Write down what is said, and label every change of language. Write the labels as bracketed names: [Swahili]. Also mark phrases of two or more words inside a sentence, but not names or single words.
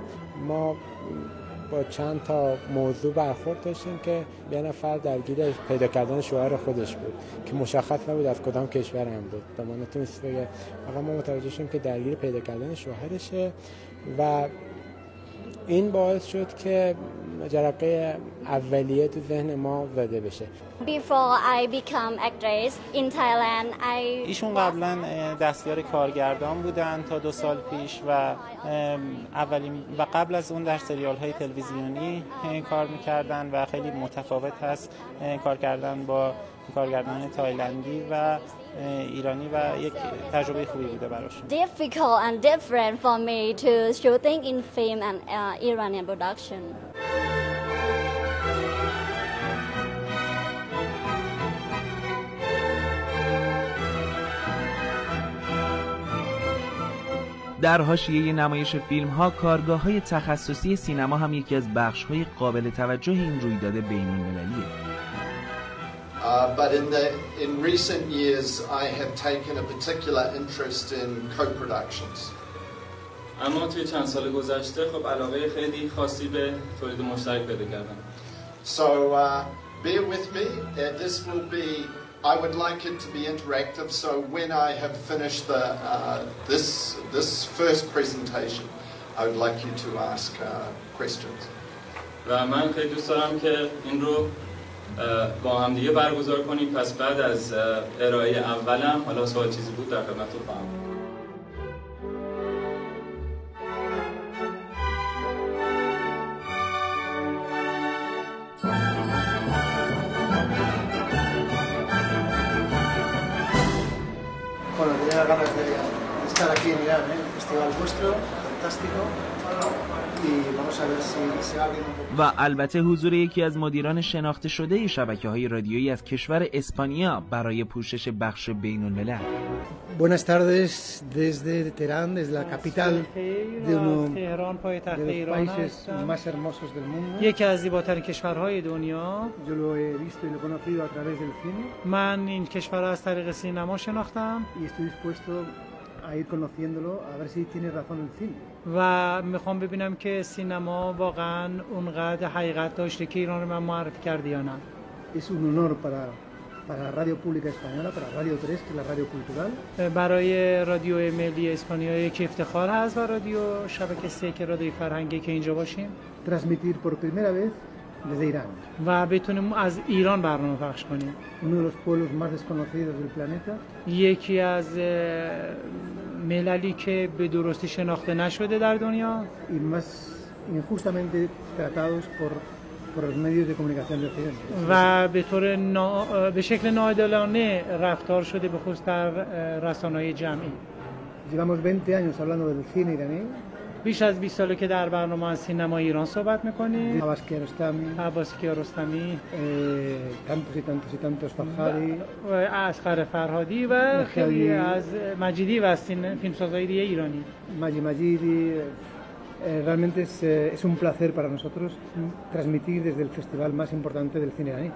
[Persian] ما با چند تا موضوع برخورد داشتیم که یه نفر درگیر پیدا کردن شوهر خودش بود که مشخص نبود از کدام کشور هم بود. به ما نتونست بگه، فقط ما متوجه شدیم که درگیر پیدا کردن شوهرشه و این باعث شد که جرقه اولیه تو ذهن ما زده بشه. [English] Before I become actress in Thailand, [Persian] ایشون قبلا دستیار کارگردان بودن تا 2 سال پیش و اولین و قبل از اون در سریال های تلویزیونی کار میکردن و خیلی متفاوت هست کار کردن با کارگردان تایلندی و ایرانی و یک تجربه خوبی بوده براشون. [English] Difficult and different for me to shooting in film and Iranian production. [Persian] در حاشیه نمایش فیلم‌ها، کارگاه‌های تخصصی سینما هم یکی از بخش‌های قابل توجه این رویداد بین‌المللیه. [English] But in recent years I have taken a particular interest in co-productions. [Persian] اما توی چند سال گذشته خب علاقه خیلی خاصی به تولید مشترک پیدا کردم. [English] So bear with me. This will be, I would like it to be interactive. So when I have finished this first presentation, I would like you to ask questions. [Persian] و من خیلی دوست دارم که این رو با هم دیگه برگزار کنیم. پس بعد از ارائه اولم حالا سوال چیزی بود در خدمتتون خواهم بود. [Spanish] Bueno, tenía ganas de estar aquí en Irán, el festival vuestro, fantástico, y vamos a ver si se va abriendo un poco. [Persian] و البته حضور یکی از مدیران شناخته شده شبکه‌های رادیویی از کشور اسپانیا برای پوشش بخش بین‌الملل. [Spanish] Buenas tardes desde Teherán, desde la capital de uno de los países más hermosos del mundo. [Persian] یکی از زیباترین کشورهای دنیا. [Spanish] Yo lo he visto y lo he conocido a través del cine. [Persian] من این کشور را از طریق سینما شناختم. [Spanish] Y estoy dispuesto a ir conociéndolo a ver si tiene razón el cine. [Persian] و میخوام ببینم که سینما واقعا اونقدر حقیقت داشته که ایران رو من معرفی کرده یا نه. [Spanish] Es un honor para la Radio Pública Española, para Radio 3, que es la radio cultural. [Persian] برای رادیو ملی اسپانیا یک افتخار هست و رادیو شبکه 3 که رادیو فرهنگی که اینجا باشیم. [Spanish] Transmitir por primera vez desde Irán. [Persian] و بتونیم از ایران برنامه پخش کنیم. [Spanish] Uno de los pueblos más desconocidos del planeta. [Persian] یکی از مللی که به درستی شناخته نشده در دنیا. [Spanish] Y más injustamente tratados por los medios de comunicación de Occidente. [Persian] و به شکل ناعادلانه رفتار شده به خصوص در رسانه‌های جمعی. [Spanish] Llevamos 20 años hablando del cine iraní. [Persian] بیش از 20 ساله که در برنامه از سینما ایران صحبت می‌کنیم. عباس کیارستمی، [Spanish] tantos y tantos Farhadi [Persian] و اصغر فرهادی و خیلی از مجیدی و از فیلمسازهای دیگه ایرانی. [Spanish] Majidi. Realmente es un placer para nosotros transmitir desde el festival más importante del cine iraní.